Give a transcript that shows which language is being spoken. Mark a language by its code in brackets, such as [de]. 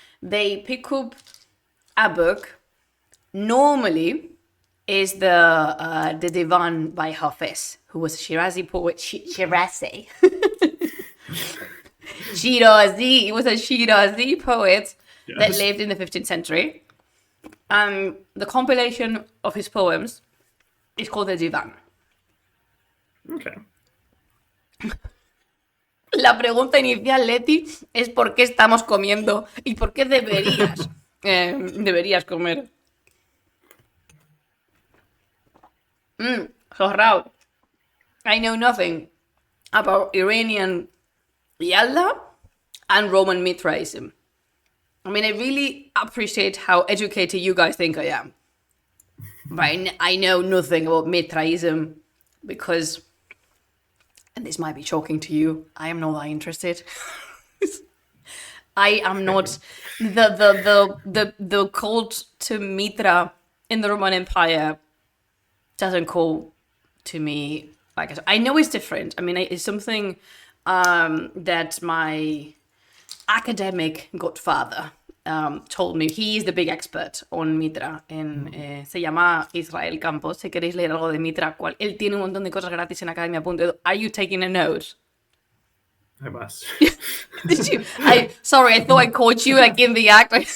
[en] They pick up a book. Normally, is the Divan by Hafiz, who was a Shirazi poet. Shirazi. Shirazi. He was a Shirazi poet that lived in the 15th century. The compilation of his poems is called the Divan. Okay. [es] La pregunta inicial, Leti, es ¿por qué estamos comiendo? ¿Y por qué deberías comer? [en] Sohrab, I know nothing about Iranian Yaldā and Roman Mithraism. I mean, I really appreciate how educated you guys think I am. But I know nothing about Mithraism because, and this might be shocking to you, I am not that interested. I am not the cult to Mithra in the Roman Empire doesn't call to me like I know it's different. I mean, it's something that my academic godfather told me. He is the big expert on Mithra. [es] Se llama Israel Campos. Si queréis leer algo de Mithra, él tiene un montón de cosas gratis en academia.edu. [en] Are you taking a note? I must. Did you? Sorry, I thought I caught you in the act.